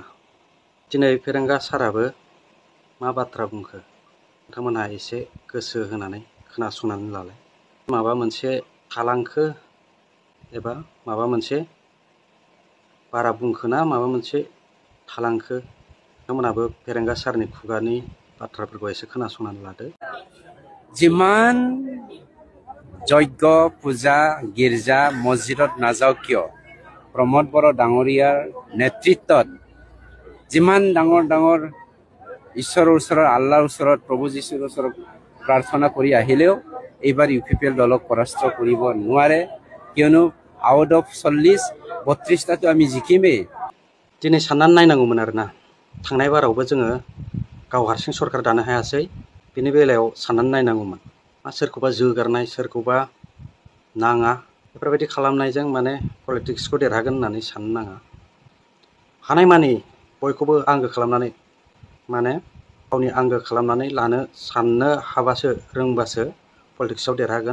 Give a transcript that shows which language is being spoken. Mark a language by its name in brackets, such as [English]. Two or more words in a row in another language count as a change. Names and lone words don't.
[Bodo] दिनै फेरेंगा साराबो मा बाथ्रा बुंखो नोंथांमोनहा एसे गोसो होनानै खोनासंनानै लालाय। माबा मोनसे थालांखो एबा माबा मोनसे बारा बुंखोना माबा मोनसे थालांखो नोंथांमोनहाबो फेरेंगा सारनि खुगानि बाथ्राफोरखौ एसे खोनासंनानै लादो। [Assamese] जिमान যজ্ঞ পূজা গীৰ্জা মছজিদত নাযাওঁ কিয় প্ৰমোদ বড়ো ডাঙৰীয়াৰ নেতৃত্বত যিমান ডাঙৰ ডাঙৰ ঈশ্বৰৰ ওচৰত আল্লাহৰ ওচৰত প্ৰভু যীশুৰ ওচৰত প্ৰাৰ্থনা কৰি আহিলেও এইবাৰ UPPL দলক পৰাস্ত কৰিব নোৱাৰে, কিয়নো [English] out of [Assamese] 40-32টাতো আমি জিকিমেই। [Bodo] दिनै साननानै नायनांगौमोन आरोना। थांनाय बारावबो जोङो गाव हारसिं सरकार दानो हायासै। बेनि बेलायाव साननानै नायनांगौमोन। सोरखौबा जोगारनाय सोरखौबा नाङा बेफोरबायदि खालामनायजों माने पलिटिक्सखौ देरहागोन होननानै साननो नाङा। हानायमानि बयखौबो आंगो खालामनानै माने गावनि आंगो खालामनानै लानो साननो हाबासो रोंबासो पलिटिक्सआव देरहागोन।